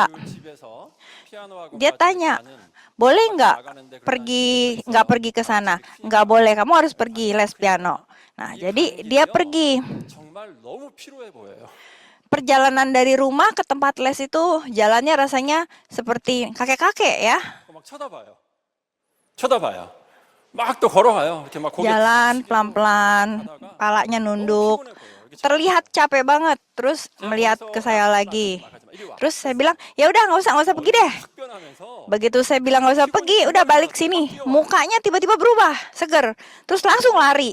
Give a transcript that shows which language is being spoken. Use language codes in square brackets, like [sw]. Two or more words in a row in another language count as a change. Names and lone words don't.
[id] Dia tanya, boleh nggak pergi ke sana? Nggak boleh, kamu harus pergi les piano. Nah, jadi dia pergi. Perjalanan dari rumah ke tempat les itu jalannya rasanya seperti kakek-kakek ya. [ko] 쳐다봐요. 막 또 걸어가요. 이렇게 막 고개 [id] Jalan pelan-pelan, palanya nunduk. Terlihat capek banget, terus melihat ke saya lagi. Terus saya bilang, ya udah nggak usah pergi deh. Begitu saya bilang nggak usah pergi, udah balik sini. Mukanya tiba-tiba berubah, seger. Terus langsung lari.